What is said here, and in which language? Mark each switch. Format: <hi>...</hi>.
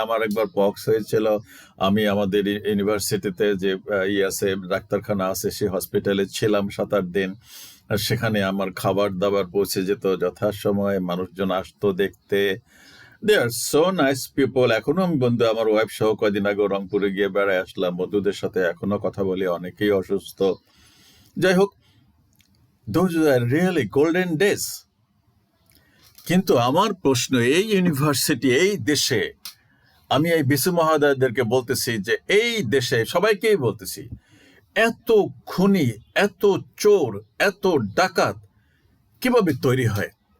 <bn>আমার একবার পক্স হয়েছিল, আমি আমাদের ইউনিভার্সিটিতে যে আছে ডাক্তারখানা আছে, সেই হসপিটালে ছিলাম 7-8 দিন। আর সেখানে আমার খাবার দাবার পৌঁছে যেত যথাসময়ে, মানুষজন আসতো দেখতে।</bn> <en>They are so nice people.</en> <bn>এখনো আমি বন্ধু, আমার ওয়াইফ সহ কয়দিন আগে রংপুরে গিয়ে বেড়ায় আসলাম, বন্ধুদের সাথে এখনো কথা বলি, অনেকেই অসুস্থ। যাই হোক,</bn> <en>those are really golden days.</en> <bn>কিন্তু আমার প্রশ্ন, এই ইউনিভার্সিটি, এই দেশে, আমি এই বিসু মহোদয়দেরকে বলতেছি যে এই দেশে সবাইকেই বলতেছি, এত খুনি, এত চোর, এত ডাকাত কিভাবে তৈরি হয়?</bn>